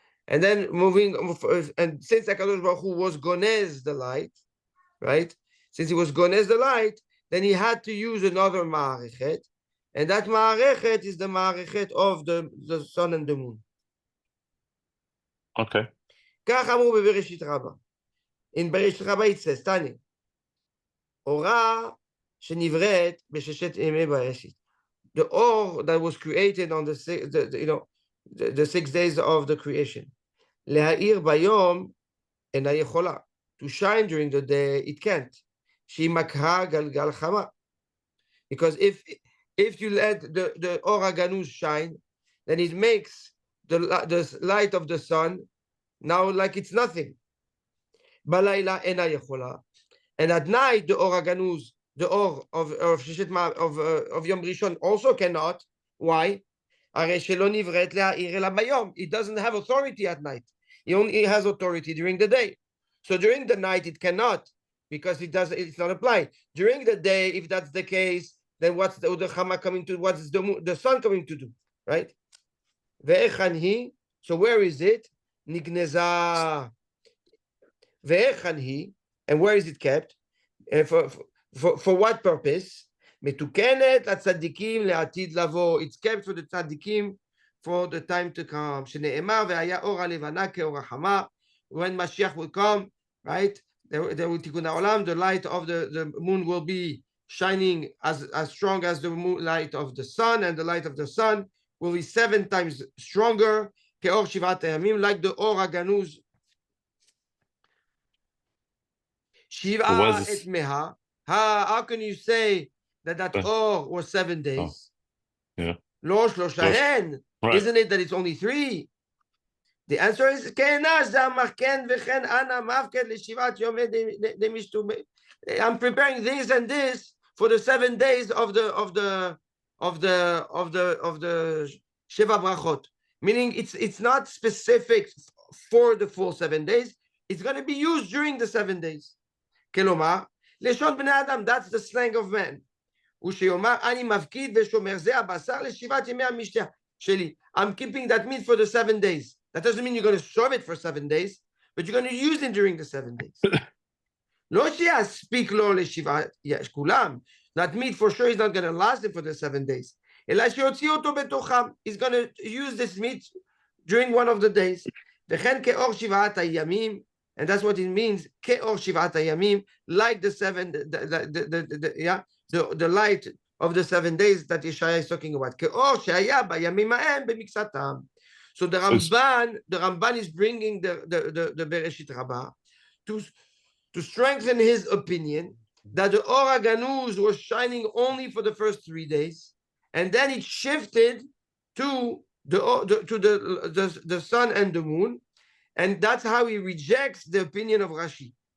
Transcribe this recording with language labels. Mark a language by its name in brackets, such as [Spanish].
[English] And then and since HaKadosh Baruch Hu was Gonez the light, right? Since he was Gonez the light, then he had to use another Ma'arechet. And that Ma'arechet is the Ma'arechet of the sun and the moon. Okay. [Hebrew] כך אמרו בבראשית רבה. In בראשית רבה [English] it says, [Hebrew] תניא, אורה שנבראת בששת ימי בראשית. [English] The or that was created on the 6 days of the creation. [Hebrew] להאיר ביום אינה יכולה. [English] To shine during the day, it can't. [Hebrew] שהיא מקהה גלגל חמה. [English] Because if you let the Or HaGanuz shine, then it makes the light of the sun now like it's nothing. [Hebrew] בלילה אינה יכולה. [English] And at night, the Or HaGanuz, the Or of Yom Rishon also cannot. Why? [Hebrew] הרי שלא נבראת להאיר אלא ביום. [English] It doesn't have authority at night. It only has authority during the day. So during the night, it cannot, because it's not applied. During the day, if that's the case, then what's the Chama coming to, what's the sun coming to do, right? [Hebrew] Ve'echan hi, [English] so where is it? Nigneza. [Hebrew] Ve'echan hi, [English] and where is it kept? And for what purpose? [Hebrew] Metukenet לצדיקים לעתיד לבוא. [English] It's kept for the tzadikim for the time to come. [Hebrew] שנאמר והיה אור הלבנה כאור החמה. [English] When Mashiach will come, right? There will tikkun ha'olam. The light of the moon will be shining as strong as the light of the sun, and the light of the sun will be 7 times stronger. [Hebrew] כאור שבעת הימים, [English] like the [Hebrew] אור הגנוז. שבעה את מאה. [English] how can you say that or was 7 days? Yeah. [Hebrew] Lo shloshahen. [English] Right. Isn't it that it's only 3? The answer is I'm preparing this and this for the 7 days of the Sheva Brachot. Meaning it's not specific for the full 7 days. It's going to be used during the 7 days. [Hebrew] Kelomar, Leshon Bnei Adam, [English] that's the slang of man. [Hebrew] ושיאמר אני מפקיד ושומר זה הבשר לשבעת ימי המשתה שלי. [English] I'm keeping that meat for the 7 days. That doesn't mean you're going to serve it for 7 days, but you're going to use it during the 7 days. [Hebrew] לא שיספיק לו לשבעת כולם. [English] That meat for sure is not going to last him for the 7 days. [Hebrew] אלא שיוציא אותו בתוכם. [English] He's going to use this meat during one of the days. [Hebrew] וכן כאור שבעת הימים, [English] and that's what it means, [Hebrew] כאור שבעת הימים, [English] like the 7, the light of the 7 days that Yeshaya is talking about. [Hebrew] כאור שהיה בימים ההם במקצתם. [English] So the Ramban is bringing the Bereshit Rabbah to strengthen his opinion that the Or HaGanuz was shining only for the first 3 days, and then it shifted to the sun and the moon, and that's how he rejects the opinion of Rashi.